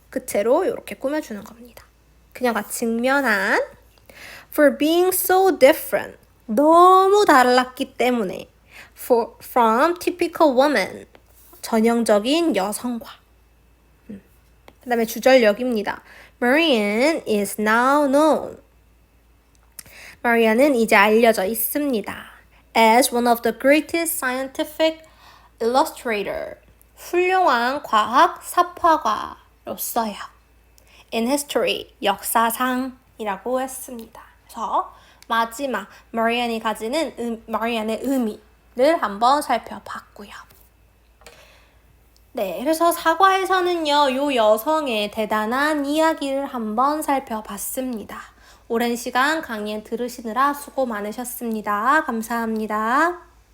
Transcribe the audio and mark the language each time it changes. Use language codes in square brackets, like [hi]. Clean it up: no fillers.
[ko] 그 채로 이렇게 꾸며주는 겁니다. 그녀가 직면한 [en] for being so different [ko] 너무 달랐기 때문에 [en] from typical woman [ko] 전형적인 여성과 그 다음에 주절역입니다. [en] Marianne is now known [ko] 마리아는 이제 알려져 있습니다. [en] As one of the greatest scientific illustrator [ko] 훌륭한 과학 삽화가로서요. [en] In history [ko] 역사상이라고 했습니다. 그래서 마지막 마리안이 가지는 마리안의 의미를 한번 살펴봤고요. 네, 그래서 사과에서는요, 요 여성의 대단한 이야기를 한번 살펴봤습니다. 오랜 시간 강의 들으시느라 수고 많으셨습니다. 감사합니다.